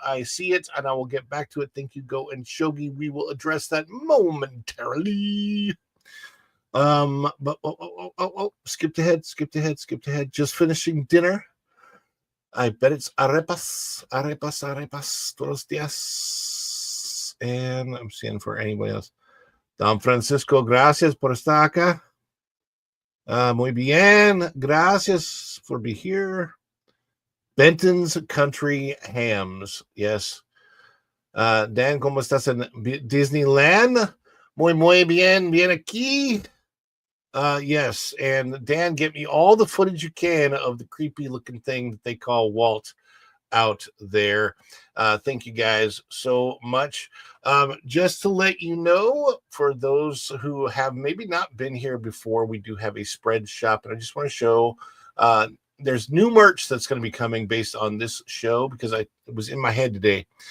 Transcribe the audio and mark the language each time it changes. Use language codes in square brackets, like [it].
[en] I see it, and I will get back to it. Thank you, Go and Shogi. We will address that momentarily. But skipped ahead. Just finishing dinner. I bet it's arepas, [es] todos días. [en] And I'm seeing for anybody else. [es] Don Francisco, gracias por estar acá. Muy bien, gracias [en] for being here. Benton's Country Hams, yes. Dan, [es] ¿cómo estás en Disneyland? Muy bien aquí. [en] Yes, and Dan, get me all the footage you can of the creepy looking thing that they call Walt out there. Thank you guys so much. Just to let you know, for those who have maybe not been here before, we do have a spread shop, and I just want to show there's new merch that's going to be coming based on this show, because it was in my head today.